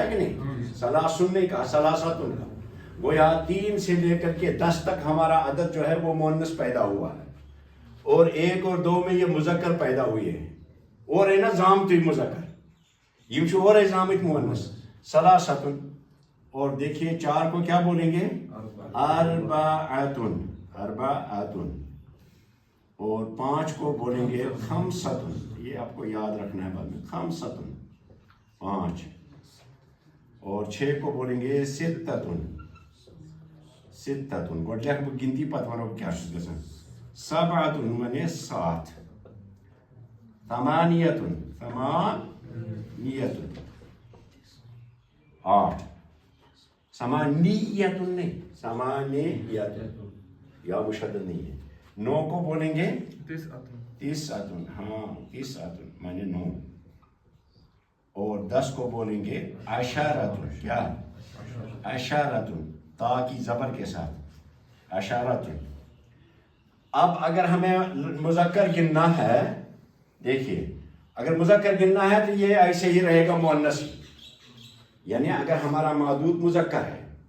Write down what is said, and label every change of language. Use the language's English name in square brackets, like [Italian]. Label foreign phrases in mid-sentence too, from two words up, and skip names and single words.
[Urdu] ہے کہ نہیں ثلاثن نہیں کہا ثلاثۃ کا گویا 3 سے لے کر کے 10 تک ہمارا عدد جو ہے وہ مؤنث پیدا ہوا ہے اور 1 اور 2 میں یہ مذکر پیدا ہوئے ہیں اور ہے نا زامتی مذکر [Kashmiri] یہ چھو [Urdu] اور ہے زامت مؤنث ثلاثۃ اور دیکھیے 4 کو کیا بولیں گے اربعۃ اور 5 کو بولیں گے خمسۃ یہ آپ کو یاد رکھنا ہے بعد میں خمسۃ 5 اور 6 کو بولیں گے ستۃ [Kashmiri] گوڈ لیکھ بہ گنتی پتہ ونو کیا چھُس گژھان [Urdu] سبعۃ مانے 7 ثمانیۃ 8 سمانیت نہیں سمانیت یا مشدد نہیں ہے 9 کو بولیں گے تسعۃ ہاں تسعۃ مانے 9 اور 10 کو بولیں گے عشرۃ کیا عشرۃ تا کی زبر کے ساتھ عشرۃ اب اگر ہمیں مذکر گننا ہے دیکھیے اگر مذکر گننا ہے تو یہ ایسے ہی رہے گا مؤنث یعنی اگر ہمارا معدود مذکر ہے